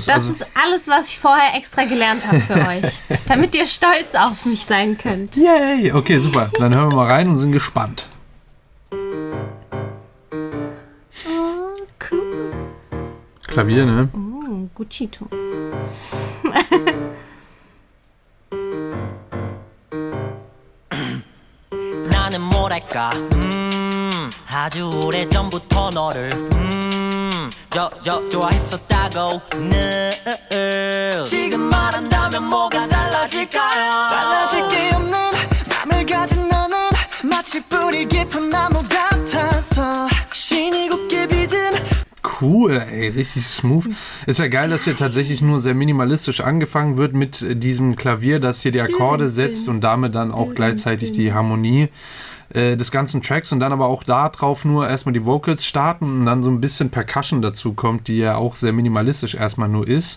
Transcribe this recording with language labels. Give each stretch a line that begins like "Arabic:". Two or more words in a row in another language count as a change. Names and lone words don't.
German: Das ist alles, was ich vorher extra gelernt habe für euch. Damit ihr stolz auf mich sein könnt. Yay! Okay, super. Dann hören wir mal rein und sind gespannt. Oh, cool. Klavier, ne? Oh, Guccito.
Korean: 나는 뭐랄까 아주 오래전부터 너를 좋아했었다고 지금 말한다면 뭐가 달라질까요 달라질 게 없는 맘을 가진 너는 마치 뿌리 깊은 나무 같아서 신이 곱게 빚은
German: Cool, ey, richtig smooth. Ist ja geil, dass hier tatsächlich nur sehr minimalistisch angefangen wird mit diesem Klavier, das hier die Akkorde setzt und damit dann auch gleichzeitig die Harmonie des ganzen Tracks und dann aber auch da drauf nur erstmal die Vocals starten und dann so ein bisschen Percussion dazu kommt, die ja auch sehr minimalistisch erstmal nur ist.